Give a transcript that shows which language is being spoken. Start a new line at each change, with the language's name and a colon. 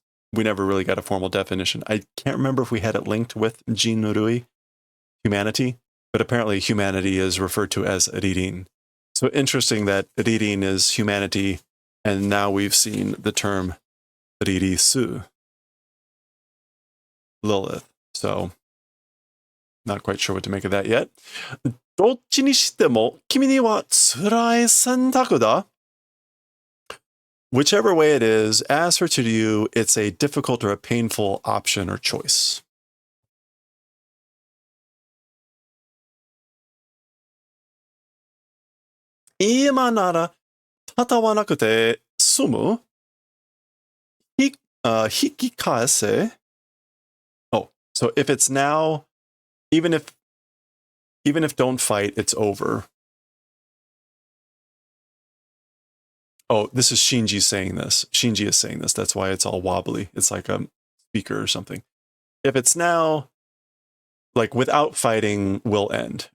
English: We never really got a formal definition. I can't remember if we had it linked with Jinrui, humanity, but apparently humanity is referred to as Ririn. So interesting that Ririn is humanity, and now we've seen the term Ririsu, Lilith. So, not quite sure what to make of that yet.
Japanese: どっちにしても君には辛い選択だ。
English: Whichever way it is, as for to you, it's a difficult or a painful option or choice.
Japanese: 今なら戦わなくて済む。引き返せ。
English: Oh, so if it's now, even if don't fight, it's over. Oh, this is Shinji saying this. Shinji is saying this. That's why it's all wobbly. It's like a speaker or something. If it's now, like without fighting, will end.